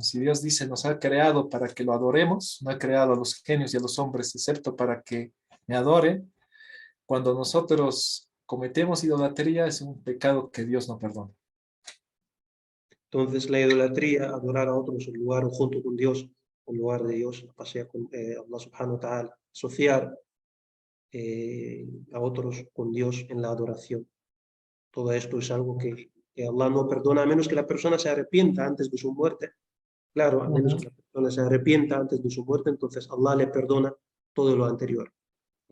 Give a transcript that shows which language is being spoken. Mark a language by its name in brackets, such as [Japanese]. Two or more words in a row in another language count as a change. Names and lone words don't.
[Spanish] Si Dios dice nos ha creado para que lo adoremos, no ha creado a los genios y a los hombres excepto para que me adoren, cuando nosotros cometemos idolatría es un pecado que Dios no perdona. Entonces la idolatría, adorar a otros en lugar o junto con Dios, en lugar de Dios, pasea con [Arabic] الله سبحانه وتعالى, [Spanish] asociar a otros con Dios en la adoración. Todo esto es algo que Allah no perdona, a menos que la persona se arrepienta antes de su muerte. Claro, a menos que la persona se arrepienta antes de su muerte, entonces Allah le perdona todo lo anterior.